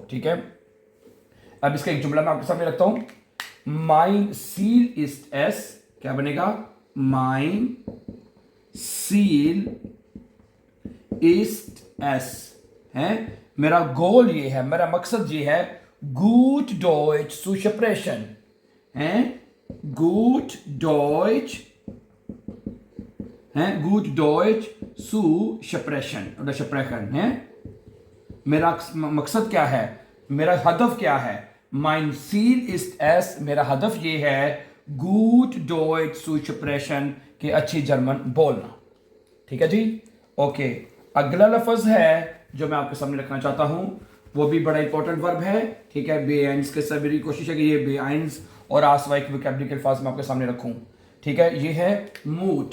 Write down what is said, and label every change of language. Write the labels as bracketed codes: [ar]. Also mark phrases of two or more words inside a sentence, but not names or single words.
[ur] ٹھیک ہے، اب اس کا ایک جملہ میں آپ کے سامنے رکھتا ہوں. [de] mein Ziel ist es, [ur] کیا بنے گا, [de] mein Ziel ist es [ur] ہے، میرا گول یہ ہے، میرا مقصد یہ ہے, [de] gut Deutsch zu sprechen है, gut Deutsch है, gut Deutsch zu sprechen oder sprechen है। [ur] میرا مقصد کیا ہے، میرا ہدف کیا ہے, [de] mein Ziel ist es, [ur] میرا ہدف یہ ہے, [de] gut Deutsch zu sprechen, [ur] کہ اچھی جرمن بولنا. ٹھیک ہے جی، اوکے. اگلا لفظ ہے جو میں آپ کے سامنے رکھنا چاہتا ہوں وہ بھی بڑا امپورٹنٹ ورب ہے. ٹھیک ہے، بے آئنس کے ساتھ میری کوشش ہے کہ یہ بے آئنس اور آسوائی کی ووکیبلری کے الفاظ میں آپ کے سامنے رکھوں. ٹھیک ہے، یہ ہے موڈ.